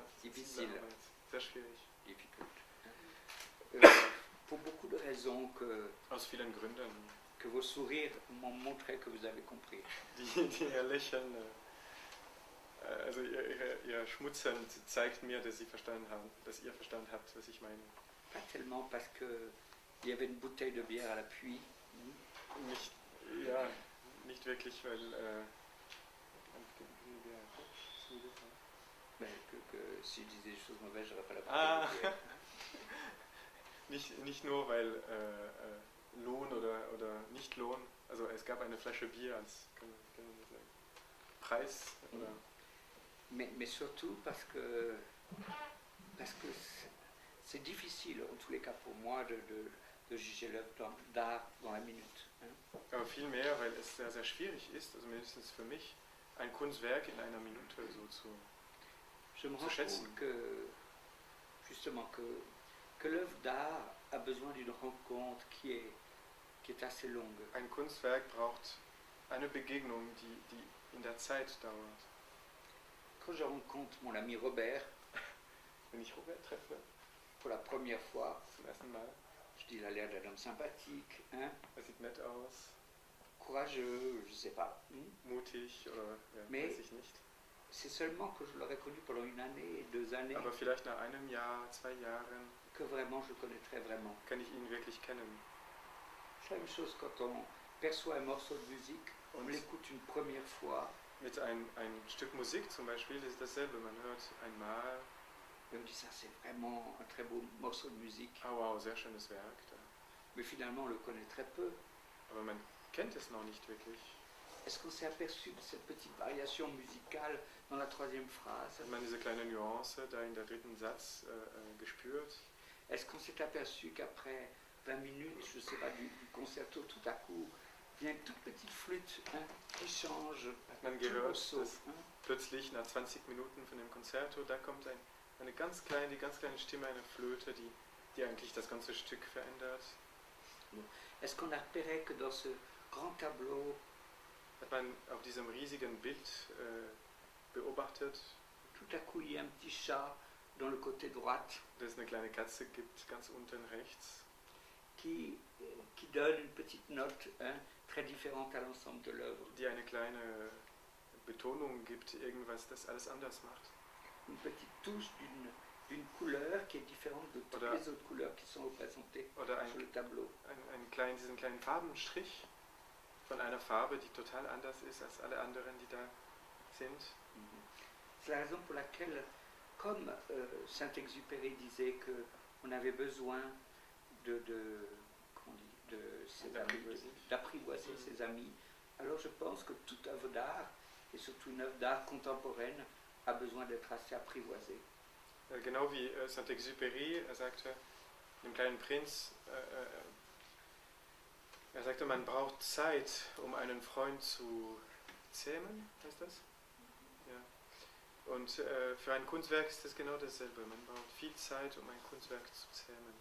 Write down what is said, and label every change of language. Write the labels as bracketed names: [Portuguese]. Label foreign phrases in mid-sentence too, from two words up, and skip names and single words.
[French] Difficile. [German] Arbeit, sehr schwierig. [English] Difficult. [French] Pour beaucoup de raisons [German] Aus vielen Gründen. [French] que vos sourires m'ont montré que vous avez compris. [German] Die ihr Lächeln, also ihr Schmutzern zeigt mir, dass ihr verstanden habt, was ich meine. [French] Pas tellement parce que il y avait une bouteille de bière à l'appui. [German] Nicht, ja, nicht wirklich, weil [French] Mais que si je disais des choses mauvaises, j'aurais pas la Ah. bouteille de bière. [German] nicht nur weil Lohn oder Nicht-Lohn, also es gab eine Flasche Bier als kann man das sagen, Preis oder [French] Mais surtout parce que c'est difficile, en tous les cas pour moi, de juger l'œuvre d'art dans la minute. Hein. [German] aber viel mehr, weil es sehr, sehr schwierig ist, also mindestens für mich, ein Kunstwerk in einer Minute so zu [French] Je me rends compte que, justement, que l'œuvre d'art a besoin d'une rencontre qui est assez longue. [German] Ein Kunstwerk braucht eine Begegnung, die in der Zeit dauert. [French] Quand je rencontre mon ami Robert, [German] Wenn ich Robert treffe, [French] pour la première fois, [German] zum ersten Mal, [French] je dis il a l'air d'un homme sympathique, hein, [German] sieht nett aus, [French] courageux, je sais pas. [German] mutig oder ja, [French] Mais- [German] weiß ich nicht. [French] C'est seulement que je l'aurais connu pendant une année, 2 années, [German] Aber vielleicht nach einem Jahr, 2 Jahren [French] que vraiment je le connaîtrais vraiment. [German] kann ich ihn wirklich kennen. [French] C'est la même chose quand on perçoit un morceau de musique, on [German] Und [French] l'écoute une première fois, [German] mit ein Stück Musik zum Beispiel ist dasselbe. Man hört einmal, [French] et on dit ça c'est vraiment un très beau morceau de musique, [German] ah wow, sehr schönes Werk. [French] mais finalement on le connaît très peu. [German] Aber man kennt es noch nicht wirklich. [French] Est-ce qu'on s'est aperçu de cette petite variation musicale dans la 3e phrase? [German] Hat man diese kleine Nuance da in der dritten Satz gespürt? [French] Est-ce qu'on s'est aperçu qu'après 20 minutes, je sais pas, du concerto, tout à coup, il y a une toute petite flûte hein, qui change [German] Hat man [French] tout le [German] gehört, [French] morceau, [German] dass hein? plötzlich nach 20 Minuten von dem Concerto, da kommt die ganz kleine Stimme, eine Flöte, die eigentlich das ganze Stück verändert. [French] Est-ce qu'on a repéré que dans ce grand tableau, [German] Hat man auf diesem riesigen Bild beobachtet, [French] tout à coup il y a un petit chat dans le côté droite [German] dass es eine kleine Katze gibt, ganz unten rechts, [French] qui donne une petite note hein, très différente à l'ensemble de l'œuvre. [German] die eine kleine Betonung gibt, irgendwas, das alles anders macht. [French] Une petite touche d'une couleur qui est différente de toutes [German] Oder- [French] les autres couleurs qui sont représentées [German] Oder [French] sur le tableau. [German] diesen kleinen Farbenstrich von einer Farbe, die total anders ist als alle anderen, die da sind. [French] C'est la raison pour laquelle, comme Saint-Exupéry disait qu'on avait besoin comment on dit, de ses amis, d'apprivoiser ses amis, alors je pense que toute œuvre d'art, et surtout une œuvre d'art contemporaine, a besoin d'être assez apprivoisée. [German] Genau wie Saint-Exupéry, er sagte, dem kleinen Prinz, er sagte, man braucht Zeit, um einen Freund zu zähmen, heißt das? Ja. Und für ein Kunstwerk ist das genau dasselbe. Man braucht viel Zeit, um ein Kunstwerk zu zähmen.